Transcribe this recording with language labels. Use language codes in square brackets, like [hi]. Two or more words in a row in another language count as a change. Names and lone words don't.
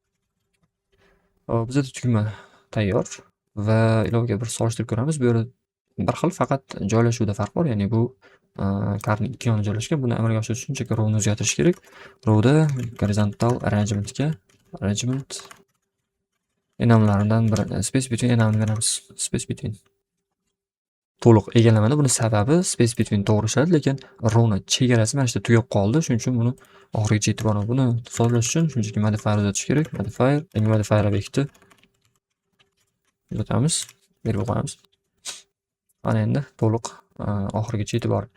[uz] Bizda tugma tayyor va ilovaga bir solishtirib ko'ramiz. Bu yerda bir xil, faqat joylashuvda farq bor. Ya'ni bu kartning ikki yoniga joylashgan. Buni amalga oshirish uchun shunchaki rowni o'zgartirish kerak. Rowda [en] horizontal arrangement [uz] enamlaridan bir [en] space between [uz] enamini beramiz. [en] Space between [uz] to'liq egallamadi. Buni sababi [en] space between [uz] to'g'ri ishladi, lekin rowni chegarasi mana shu yerda tugab qoldi. Shuning uchun buni oxirigacha yetib boramiz. Buni sozlash uchun shunchaki modifier uzatish kerak. Modifier obyekti uzatamiz, berib qo'yamiz. Mana endi to'liq oxirigacha yetib bordi.